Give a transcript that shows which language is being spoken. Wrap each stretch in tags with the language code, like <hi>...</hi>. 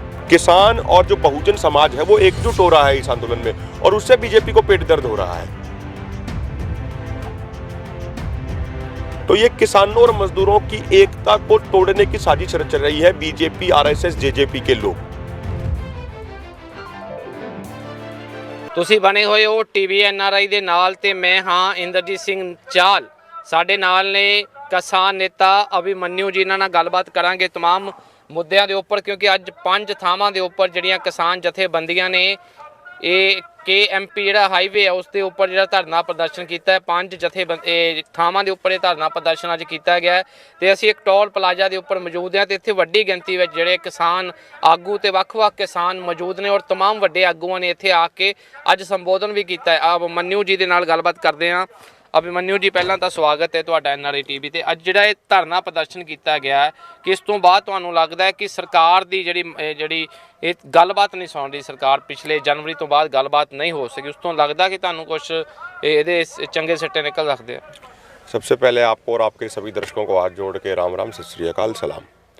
<hi>किसान और जो बहुजन समाज है वो एकजुट हो रहा है इस आंदोलन में और उससे बीजेपी को पेट दर्द हो रहा है। तो ये किसानों और मजदूरों की एकता को तोड़ने की साजिश रच रही है बीजेपी, आरएसएस, जेजेपी के लोग।</hi> <pa>ਤੁਸੀਂ ਬਣੇ ਹੋਏ ਹੋ ਟੀਵੀ ਐਨਆਰਆਈ ਦੇ ਨਾਲ ਤੇ ਮੈਂ ਹਾਂ ਇੰਦਰਜੀਤ ਸਿੰਘ ਚਾਲ। ਸਾਡੇ ਨਾਲ ਨੇ ਕਿਸਾਨ ਨੇਤਾ ਅਭਿਮਨਿਊ ਜੀ। ਇਹਨਾਂ ਨਾਲ ਗੱਲਬਾਤ ਕਰਾਂਗੇ तमाम ਮੁੱਦਿਆਂ ਦੇ ਉੱਪਰ, ਕਿਉਂਕਿ ਅੱਜ 5 ਥਾਵਾਂ ਦੇ ਉੱਪਰ ਜਿਹੜੀਆਂ ਕਿਸਾਨ ਜਥੇਬੰਦੀਆਂ ਨੇ ਇਹ KMP ਜਿਹੜਾ ਹਾਈਵੇ ਹੈ ਉਸ ਦੇ ਉੱਪਰ ਜਿਹੜਾ ਧਰਨਾ ਪ੍ਰਦਰਸ਼ਨ ਕੀਤਾ ਹੈ। 5 ਥਾਵਾਂ ਦੇ ਉੱਪਰ ਇਹ ਧਰਨਾ ਪ੍ਰਦਰਸ਼ਨ ਅੱਜ ਕੀਤਾ ਗਿਆ ਤੇ ਅਸੀਂ ਇੱਕ ਟੋਲ ਪਲਾਜ਼ਾ ਦੇ ਉੱਪਰ ਮੌਜੂਦ ਹਾਂ ਤੇ ਇੱਥੇ ਵੱਡੀ ਗਿਣਤੀ ਵਿੱਚ ਜਿਹੜੇ ਕਿਸਾਨ ਆਗੂ ਤੇ ਵੱਖ-ਵੱਖ ਕਿਸਾਨ ਮੌਜੂਦ ਨੇ ਔਰ तमाम ਵੱਡੇ ਆਗੂਆਂ ਨੇ ਇੱਥੇ ਆ ਕੇ ਅੱਜ ਸੰਬੋਧਨ ਵੀ ਕੀਤਾ ਹੈ। ਅਭਿਮਨਿਊ ਜੀ ਦੇ ਨਾਲ ਗੱਲਬਾਤ ਕਰਦੇ ਹਾਂ। ਅਭਿਮਨਿਊ ਜੀ, ਪਹਿਲਾਂ ਤਾਂ ਸਵਾਗਤ ਹੈ ਤੁਹਾਡਾ ਐਨਆਰਆਈ ਟੀਵੀ ਤੇ। ਅੱਜ ਜਿਹੜਾ ਇਹ ਧਰਨਾ ਪ੍ਰਦਰਸ਼ਨ ਕੀਤਾ ਗਿਆ ਕਿ ਇਸ ਤੋਂ ਬਾਅਦ ਤੁਹਾਨੂੰ ਲੱਗਦਾ ਹੈ ਕਿ ਸਰਕਾਰ ਦੀ ਜਿਹੜੀ ਇਹ ਗੱਲਬਾਤ नहीं सुन रही, सरकार पिछले जनवरी तो बाद गलबात नहीं हो सकी, उस तो लगता कि तुहानू कुछ ये चंगे सिट्टे निकल सकते हैं?</pa> <hi>सबसे पहले आपको और आपके सभी दर्शकों को हाथ जोड़ के राम राम, सत श्री अकाल, सलाम।</hi>